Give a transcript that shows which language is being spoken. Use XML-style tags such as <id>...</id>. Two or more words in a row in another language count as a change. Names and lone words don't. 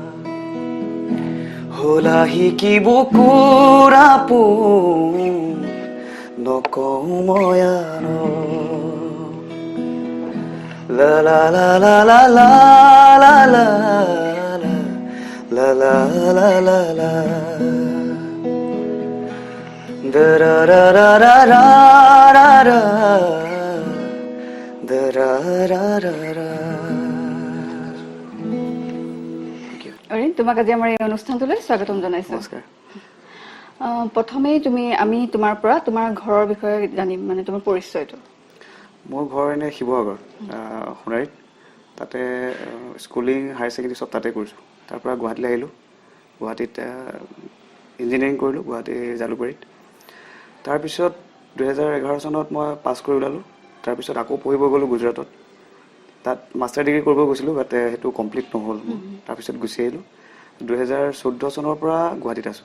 <as>হলাহি কি বুকুৰ আপোন নকওঁ ময়ান La la la la la la la la la la la la la da ra ra ra ra ra ra ra da ra ra ra ra অৰিন তোমাক আজি আমাৰ এই অনুষ্ঠানটোলৈ স্বাগতম জনাইছো নমস্কাৰ প্ৰথমেই আমি তোমাৰ পৰা তোমাৰ ঘৰৰ বিষয়ে জানিম মানে তোমাৰ পৰিচয়টো মোৰ ঘৰ এনে শিৱসাগৰ সোণাৰীত তাতে স্কুলিং</as> <en>higher secondary</en> <as>সব তাতে কৰিছোঁ তাৰ পৰা গুৱাহাটীলৈ আহিলোঁ গুৱাহাটীত ইঞ্জিনিয়াৰিং কৰিলোঁ গুৱাহাটী জালুকবাৰীত তাৰপিছত 2011 চনত মই পাছ কৰি ওলালোঁ তাৰপিছত আকৌ পঢ়িব গ'লোঁ গুজৰাটত তাত</as> <en>master degree</en> <as>কৰিব গৈছিলোঁ বাট সেইটো কমপ্লিট নহ'ল তাৰপিছত গুচি আহিলোঁ 2014 চনৰ পৰা গুৱাহাটীত আছোঁ</as>